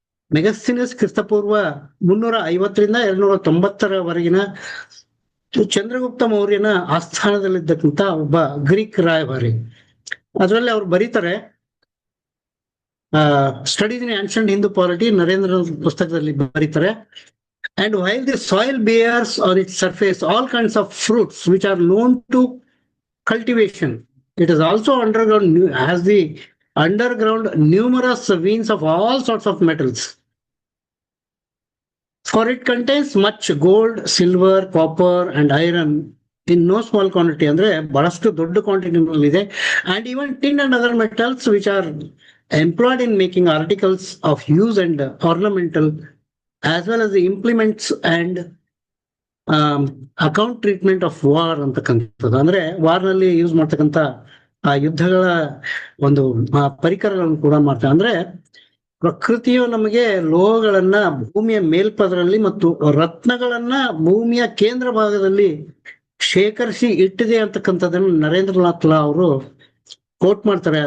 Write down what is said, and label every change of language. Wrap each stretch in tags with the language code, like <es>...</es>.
<kn>ಮೆಗಸ್ಥನೀಸ್ ಕ್ರಿಸ್ತಪೂರ್ವ 350ರಿಂದ 290ರವರೆಗಿನ ಚಂದ್ರಗುಪ್ತ ಮೌರ್ಯನ ಆಸ್ಥಾನದಲ್ಲಿದ್ದಕ್ಕಂಥ ಒಬ್ಬ ಗ್ರೀಕ್ ರಾಯಭಾರಿ. ಅದರಲ್ಲಿ ಅವ್ರು ಬರೀತಾರೆ, ಸ್ಟಡೀಸ್ ಇನ್ ಆನ್ಷಂಟ್ ಹಿಂದೂ ಪಾಲಿಟಿ ನರೇಂದ್ರ ಪುಸ್ತಕದಲ್ಲಿ ಬರೀತಾರೆ.</kn> <en>And while the soil bears on its surface all kinds of fruits which are known to cultivation, it is also has the underground numerous veins of all sorts of metals. For it contains much gold, silver, copper and iron in no small quantity.</en> <kn>ಅಂದ್ರೆ ಬಹಳಷ್ಟು ದೊಡ್ಡ quantity ಇದೆ.</kn> <en>And even tin and other metals which are employed in making articles of use and ornamental, as well as the implements and account treatment of war</en> <kn>ಅಂತಕ್ಕಂಥದ್ದು. ಅಂದ್ರೆ ವಾರ್ನಲ್ಲಿ use ಮಾಡ್ತಕ್ಕಂಥ ಆ ಯುದ್ಧಗಳ ಒಂದು ಪರಿಕರಗಳನ್ನು ಕೂಡ ಮಾಡ್ತಾರೆ. ಅಂದ್ರೆ ಪ್ರಕೃತಿಯು ನಮಗೆ ಲೋಹಗಳನ್ನ ಭೂಮಿಯ ಮೇಲ್ಪದರಲ್ಲಿ ಮತ್ತು ರತ್ನಗಳನ್ನ ಭೂಮಿಯ ಕೇಂದ್ರ ಭಾಗದಲ್ಲಿ ಶೇಖರಿಸಿ ಇಟ್ಟಿದೆ ಅಂತಕ್ಕಂಥದ್ದನ್ನು ನರೇಂದ್ರನಾಥ್ ಲಾ ಅವರು ಕೋಟ್ ಮಾಡ್ತಾರೆ.</kn>